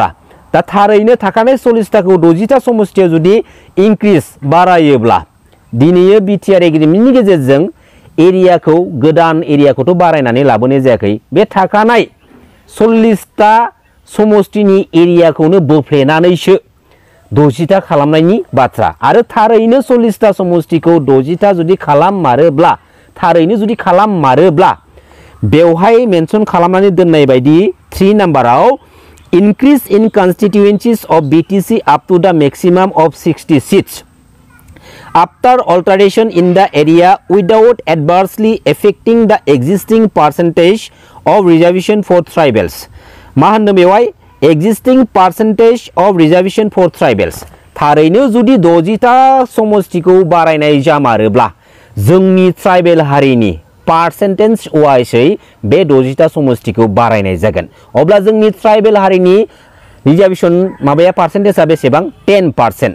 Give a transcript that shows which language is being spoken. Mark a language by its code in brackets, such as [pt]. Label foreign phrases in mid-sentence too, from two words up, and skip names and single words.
[brx] दा थारैनो थाखानाय 40टाखौ 60टा समष्टियाव जुदि इंक्रिज बारायोब्ला दिनैयो बिटिआर एग्रिमेन्टनि गेजेरजों एरियाखौ गोदान एरियाखौथ' बारायनानै लाबोनाय जायाखै बे थाखानाय 40टा समष्टिनि एरियाखौनो बोफ्लेनानैसो 60टा खालामनायनि बाथ्रा। आरो थारैनो 40टा समष्टिखौ 60टा जुदि खालाममारोब्ला थारैनो जुदि खालाममारोब्ला बेवहाय मेनसन खालामनानै दोननाय बायदि 3 नाम्बाराव [en] increase in constituencies of BTC up to the maximum of 60 seats after alteration in the area without adversely affecting the existing percentage of reservation for tribals। [brx] मा होनदों बेवहाय [en] existing percentage of reservation for tribals। [brx] थारैनो जुदि 60टा समष्टिखौ बारायनाय जामारोब्ला जोंनि ट्राइबेल हारिनि पार्सेन्टेज वाइसै बे 60टा समष्टिखौ बारायनाय जागोन। अब्ला जोंनि ट्राइबेल हारिनि रिजार्वेशन माबाया पार्सेन्टेजआ बेसेबां 10%।